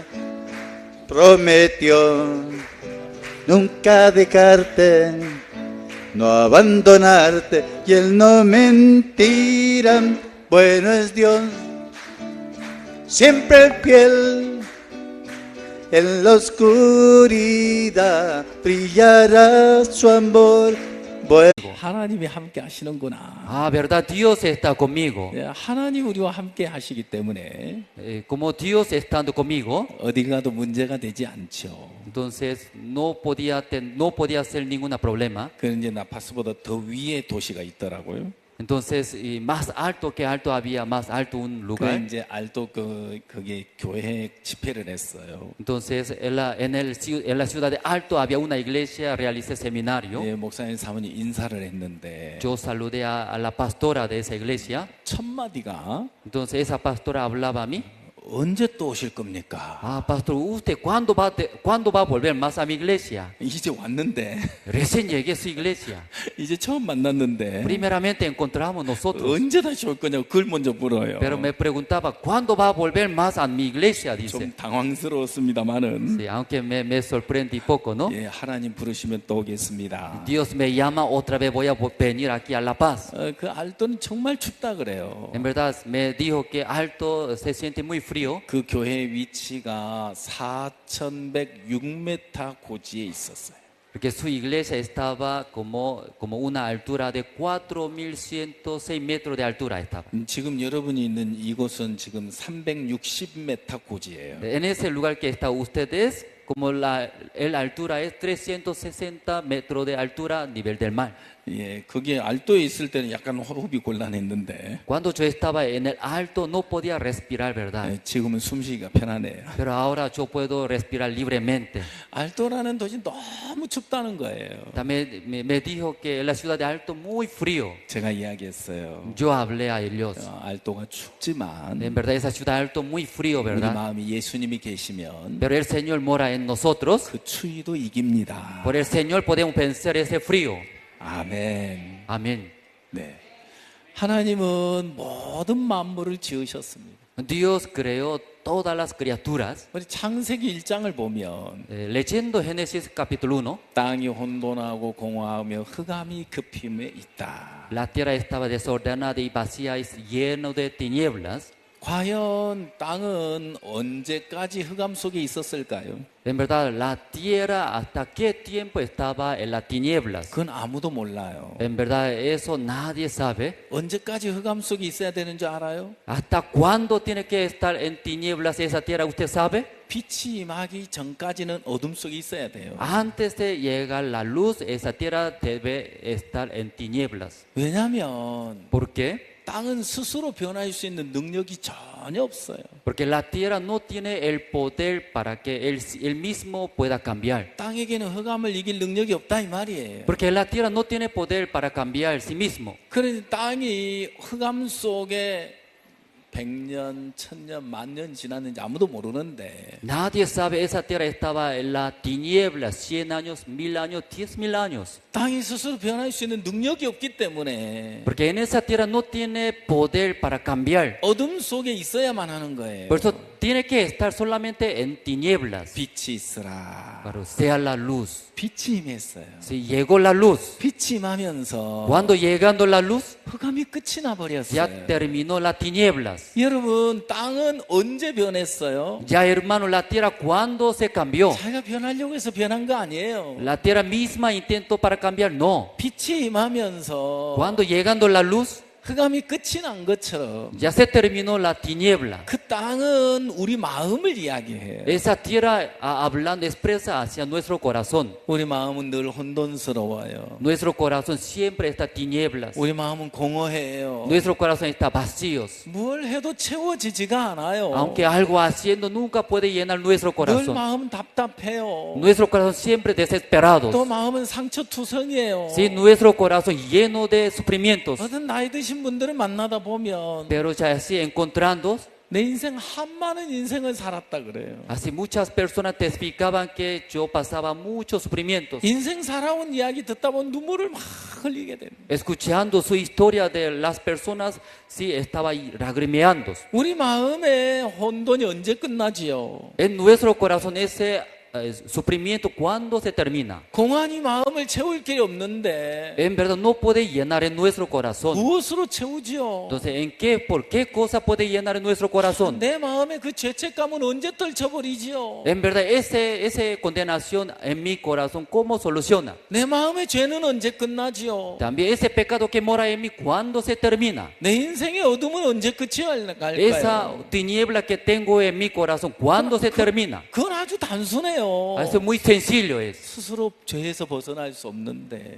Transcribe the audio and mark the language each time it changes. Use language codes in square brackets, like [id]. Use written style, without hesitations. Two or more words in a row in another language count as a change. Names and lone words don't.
[es] Prometió nunca dejarte, no abandonarte, y Él no mentirá. Bueno es Dios, siempre fiel. En la oscuridad brillará su amor. Bueno. [ko] 하나님이 함께 하시는구나. [es] Ah, verdad, Dios está conmigo. [ko] 예, 하나님 우리와 함께 하시기 때문에 [es] Como Dios estando conmigo, [ko] 어디 가도 문제가 되지 않죠. [es] entonces no podía ser ningún problema. [ko] 그 이제 나파스보다 더 위에 도시가 있더라고요. [es] Entonces, y más alto que alto había, más alto un 그 lugar. [ko] 이제 알도 거기에 교회 집회를 했어요. [es] Entonces, en la ciudad de Alto había una iglesia, realicé seminario. [ko] 예, 목사님 사모님 인사를 했는데 [es] Yo saludé a la pastora de esa iglesia. [ko] 첫 마디가 [es] Entonces, esa pastora hablaba a mí. [ko] 언제 또 오실 겁니까? [es] Ah, pastor, ¿usted cuándo va a volver más a mi iglesia? [ko] 이제 왔는데 [es] Recién llegué a su iglesia. [ko] 이제 처음 만났는데 [es] Primeramente encontramos nosotros. [ko] 언제 다시 올 거냐고 그걸 먼저 물어요. [es] Pero me preguntaba, ¿cuándo va a volver más a mi iglesia? Dice. [ko] 좀 당황스러웠습니다만은 [es] Sí, aunque me sorprendí poco, ¿no? [ko] 예, 하나님 부르시면 또 오겠습니다. [es] Dios me llama, otra vez voy a venir aquí a La Paz. [ko] 그 알도는 정말 춥다 그래요. [es] En verdad, me dijo que Alto se siente muy frío. [ko] 그 교회 위치가 4,106m 고지에 있었어요. [es] Porque su iglesia estaba como una altura de 4.106 metros de altura estaba. [ko] 지금 여러분이 있는 이곳은 지금 360m 고지예요. [es] En ese lugar que está ustedes, como la altura es 360 metros de altura a nivel del mar. [ko] 예, 거기에 알도에 있을 때는 약간 호흡이 곤란했는데 [es] Cuando yo estaba en el alto no podía respirar, ¿verdad? [ko] 예, 지금은 숨쉬기가 편하네요. [es] Pero ahora yo puedo respirar libremente. [ko] 알도라는 도시 너무 춥다는 거예요. [es] También me dijo que la ciudad de Alto muy frío. [ko] 제가 이야기했어요. [es] Yo hablé a ellos. [ko] 알도가 춥지만 [es] En verdad esa ciudad de Alto muy frío, [ko] 우리 [es] ¿verdad? [ko] 마음이 예수님이 계시면 [es] Pero el Señor mora en nosotros. [ko] 그 추위도 이깁니다. [es] Por el Señor podemos vencer ese frío. [ko] 아멘. [es] Amén. [ko] 네. 하나님은 모든 만물을 지으셨습니다. [es] Dios creó todas las criaturas. [ko] 우리 창세기 1장을 보면 [es] Leyendo Génesis capítulo 1, [ko] 땅이 혼돈하고 공허하며 흑암이 급힘에 있다. [es] la tierra estaba desordenada y vacía y lleno de tinieblas. [ko] 과연 땅은 언제까지 흑암 속에 있었을까요? [es] En verdad, la tierra hasta qué tiempo estaba en las tinieblas. [ko] 그건 아무도 몰라요. [es] En verdad, eso nadie sabe. [ko] 언제까지 흑암 속에 있어야 되는 줄 알아요? [es] ¿Hasta cuándo tiene que estar en tinieblas esa tierra? ¿Usted sabe? [ko] 빛이 임하기 전까지는 어둠 속에 있어야 돼요. [es] Antes de llegar la luz, esa tierra debe estar en tinieblas. [ko] 왜냐하면 [es] ¿Por qué? [ko] 땅은 스스로 변화할 수 있는 능력이 전혀 없어요. [es] Porque la tierra no tiene el poder para que él mismo pueda cambiar. [ko] 땅에게는 흑암을 이길 능력이 없다 이 말이에요. [es] Porque la tierra no tiene poder para cambiar sí mismo. [ko] 그런데 땅이 흑암 속에 100년, 1000년, 만년 지났는지 아무도 모르는데 [es] Nadie sabe esa tierra estaba en la tiniebla 100 años, 1000 años, 10.000 años. [ko] 땅이 스스로 변할 수 있는 능력이 없기 때문에 [es] Porque en esa tierra no tiene poder para cambiar. [ko] 어둠 속에 있어야만 하는 거예요. [es] Por eso tiene que estar solamente en tinieblas. [ko] 빛이 있으라. [es] Pero sea la luz. [ko] 빛이 임했어요. [es] Si llegó la luz, [ko] 빛이 임하면서 [es] cuando llegando la luz, [ko] 흑암이 끝이 [es] ya [ko] 나버렸어요. [es] terminó las tinieblas. [ko] 여러분, 땅은 언제 변했어요? [es] Ya hermano, la tierra cuando se cambió. [ko] 자기가 변하려고 해서 변한 거 아니에요. [es] La tierra misma intentó para cambiar, no. [ko] 빛이 임하면서 [es] Cuando llegando la luz, [ko] 흑암이 끝이 난 것처럼 [es] ya se terminó la tiniebla. [ko] 그 땅은 우리 마음을 이야기해요. [es] Esa tierra hablando expresa hacia nuestro corazón. [ko] 우리 마음은 늘 혼돈스러워요. [es] Nuestro corazón siempre está tinieblas. [ko] 우리 마음은 공허해요. [es] Nuestro corazón está vacíos. [ko] 뭘 해도 채워지지가 않아요. [es] Aunque algo haciendo nunca puede llenar nuestro [ko] 늘 [es] corazón. [ko] 마음은 답답해요. [es] Nuestro corazón siempre desesperado. [ko] 또 마음은 상처투성이에요. [es] Sí, nuestro corazón lleno de sufrimientos. [ko] 어떤 나이 드신 분들을 만나다 보면 [es] Pero ya así encontrando, [ko] 내 인생 한많은 인생을 살았다 그래요. [es] así muchas personas testificaban que yo pasaba muchos sufrimientos. [ko] 인생 살아온 이야기 듣다 보면 눈물을 막 흘리게 됩니다. [es] Escuchando su historia de las personas, sí estaba ahí lagrimeando. [ko] 우리 마음의 혼돈이 언제 끝나지요? [es] En nuestro corazón ese sufrimiento, ¿cuándo se termina? [ko] 공안이 마음을 채울 길이 없는데 [es] En verdad no puede llenar en nuestro corazón. [ko] 무엇으로 채우지요? [es] Entonces, ¿por qué cosa puede llenar en nuestro corazón? [ko] 내 마음의 그 죄책감은 언제 떨쳐버리지요? [es] En verdad, esa condenación en mi corazón, ¿cómo soluciona? [ko] 내 마음의 죄는 언제 끝나지요? [es] También ese pecado que mora en mí, ¿cuándo se termina? [ko] 내 인생의 어둠은 언제 끝이 갈까요? [es] Esa tiniebla que tengo en mi corazón, ¿cuándo se termina? [ko] 그건 아주 단순해요. [es] Eso es muy sencillo. [ko] 스스로 죄에서 벗어날 수 없는데